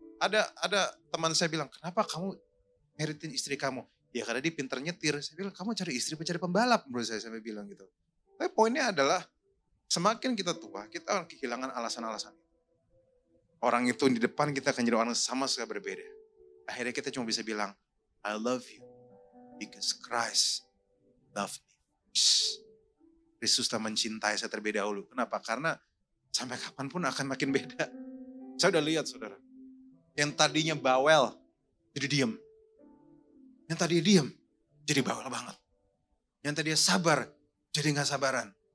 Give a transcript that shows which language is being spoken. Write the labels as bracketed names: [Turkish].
[Indonesian] Ada teman saya bilang, kenapa kamu meritin istri kamu? Ya karena dia pintar nyetir. Saya bilang, kamu cari istri, cari pembalap menurut saya sampai bilang gitu. Tapi poinnya adalah, semakin kita tua, kita akan kehilangan alasan-alasan. Orang itu di depan kita akan jadi orang sama sekali berbeda. Akhirnya kita cuma bisa bilang, [English] I love you. Because Christ loved me. [Indonesian] Kristus telah mencintai saya terlebih dahulu. Kenapa? Karena sampai kapanpun akan makin beda. Saya udah lihat saudara. Yang tadinya bawel, jadi diam. Yang tadinya diam, jadi bawel banget. Yang tadinya sabar, jadi gak sabaran.